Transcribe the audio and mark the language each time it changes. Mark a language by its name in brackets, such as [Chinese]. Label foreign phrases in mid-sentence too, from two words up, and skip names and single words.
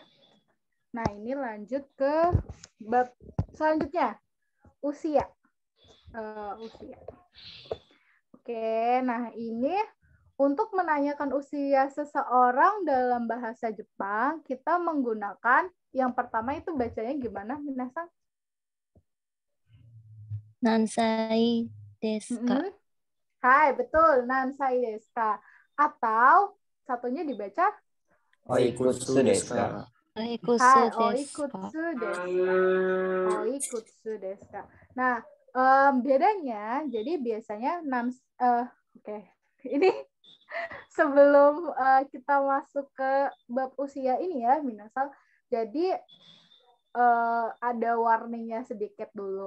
[Indonesian] Nah, ini lanjut ke bab selanjutnya. Usia. Oke, nah ini untuk menanyakan usia seseorang dalam bahasa Jepang, kita menggunakan yang pertama itu bacanya gimana, minasang? [Japanese] Nansai desu ka? [Indonesian] Hai, betul. [Japanese] Nansai desu ka. [Indonesian] Atau satunya dibaca [Japanese] Oikutsu desu ka? Hai, oikutsu desu ka. Oikutsu desu ka. [Indonesian] Nah, bedanya, jadi biasanya ini sebelum kita masuk ke bab usia ini ya, minasang. Jadi ada warningnya sedikit dulu.